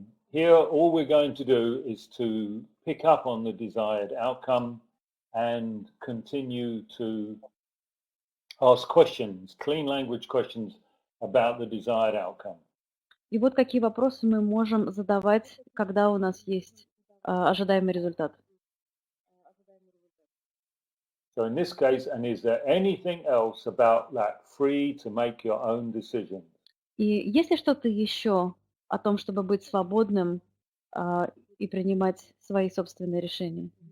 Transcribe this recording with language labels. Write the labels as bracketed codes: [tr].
[en] Here all we're going to do is to pick up on the desired outcome and continue to ask questions, clean language questions about the desired outcome. [ru] И вот какие вопросы мы можем задавать, когда у нас есть ожидаемый результат. [en] So in this case, and is there anything else about that free to make your own decisions? [ru] И есть ли что-то еще о том, чтобы быть свободным и принимать свои собственные решения?